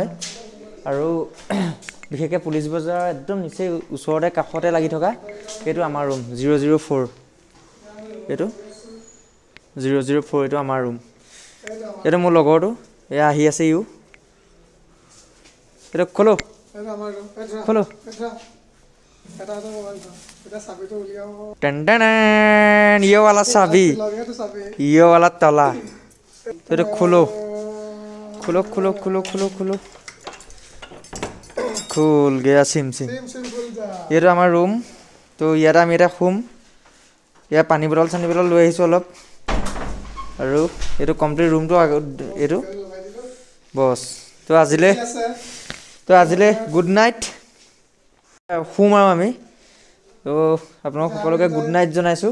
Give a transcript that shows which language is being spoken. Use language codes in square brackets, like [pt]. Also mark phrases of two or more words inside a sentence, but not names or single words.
[as] আৰু বিশেষকৈ পুলিচ বজাৰ একদম নিচেই ওচৰতে কাষতে লাগি থকা এইটো আমাৰ ৰুম 004। এইটো 004, এইটো আমাৰ ৰুম। এইটো মোৰ লগৰটো, এয়া আহি আছে ইও। এইটো খোলো খোলো। [hi] ये वाला चाबी, ये वाला ताला। तो खोलो खोलो खोलो खोलो खोलो खोलो, खुल गया सिम। ये तो हमारा रूम। तो यार [as] আমি এটা শুম। ইয়াৰ পানী বটল লৈ আহিছোঁ অলপ। আৰু এইটো [en] complete room [as] এইটো বছ। তো আজিলে [en] good night. [as] শুম আৰু আমি। তো আপোনালোক সকলোকে [en] good night [as] জনাইছোঁ।